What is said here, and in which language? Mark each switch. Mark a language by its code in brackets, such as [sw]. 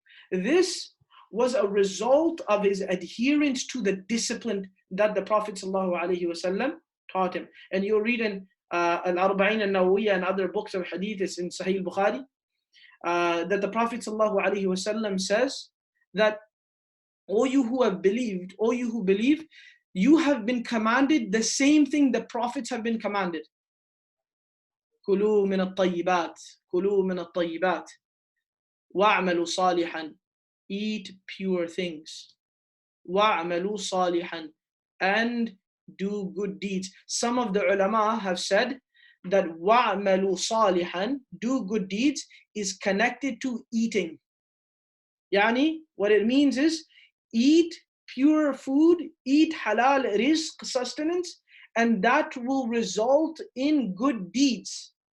[en] This was a result of his adherence to the discipline that the Prophet ﷺ taught him. And you'll read in Al-Arba'in al-Nawawiyya and other books of hadith in Sahih Bukhari, that the Prophet ﷺ says that, O you who have believed, O you who believe, you have been commanded the same thing the prophets have been commanded. [ar] كلوا من الطيبات كلوا من الطيبات وَاعْمَلُوا صَالِحًا, [en] eat pure things. [ar] وَاعْمَلُوا صَالِحًا, [en] and do good deeds. Some of the ulama have said that [ar] وَاعْمَلُوا صَالِحًا, [en] do good deeds, is connected to eating. Yani, what it means is, eat pure food, eat halal rizq, sustenance, and that will result in good deeds.